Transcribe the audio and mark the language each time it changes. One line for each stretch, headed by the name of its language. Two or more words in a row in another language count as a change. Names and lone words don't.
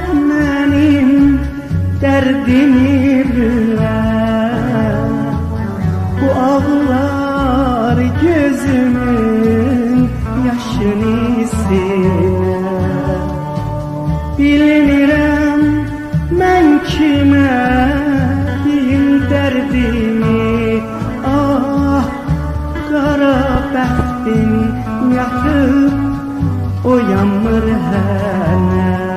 Turkish: benim derdimi bilen, bu ağlar gözümün yaşını siler.
Azerbaijani: Bilmirəm mən kimə deyim dərdimi, ah, qara bəxtin yatıb uyanmır hələ.